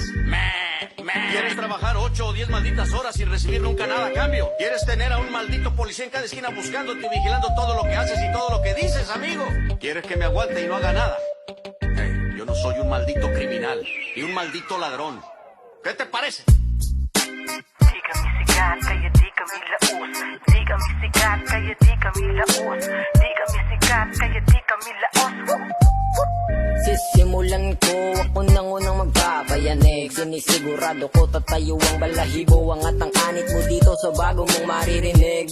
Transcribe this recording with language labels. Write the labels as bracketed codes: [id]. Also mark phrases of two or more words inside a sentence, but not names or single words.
[es] ¿Quieres trabajar 8 o 10 malditas horas sin recibir nunca nada a cambio? ¿Quieres tener a un maldito policía en cada esquina buscándote y vigilando todo lo que haces y todo lo que dices, amigo? ¿Quieres que me aguante y no haga nada? Yo no soy un maldito criminal y un maldito ladrón. ¿Qué te parece? [tl] Di kami sikat, kaya di kami laos. Di kami sikat, kaya di kami laos. Di kami sikat, kaya di kami laos. Sisimulan ko, ako nang unang magpapayanig. Sinisigurado ko tatayo ang balahibo. Angat ang anit mo dito sa bago mong maririnig.